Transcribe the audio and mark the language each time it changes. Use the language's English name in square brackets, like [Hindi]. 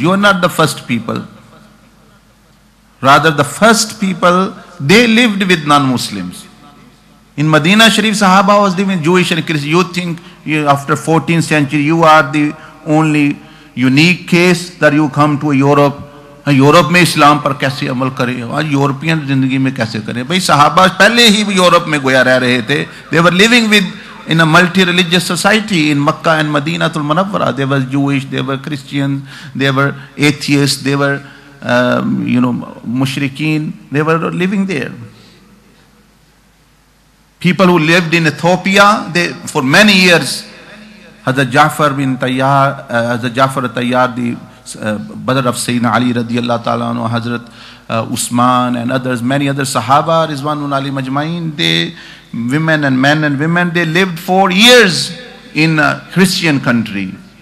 [English] You are not the first people. Rather, the first people, they lived with non-Muslims. In Medina Sharif, Sahaba was living Jewish and Christian. You think after 14th century, you are the only unique case that you come to Europe. [Hindi] Europe में इस्लाम पर कैसे अमल करें, आज European जिंदगी में कैसे करें? भाई सहाबा पहले ही यूरोप में गोया रह रहे थे. [English] They were living with in a multi-religious society in Makkah and Madinatul Munawwara. They were Jewish, they were Christians, they were atheists, they were mushrikeen. They were living there. People who lived in Ethiopia, for many years, Hazrat Ja'far bin Tayyar, Hazrat Ja'far Tayyar, the brother of Sayyidina Ali radiallahu ta'ala anhu, Hazrat Usman and others, many other Sahaba, Rizwanul Ali Majma'in, women and men and women, they lived for years in a Christian country.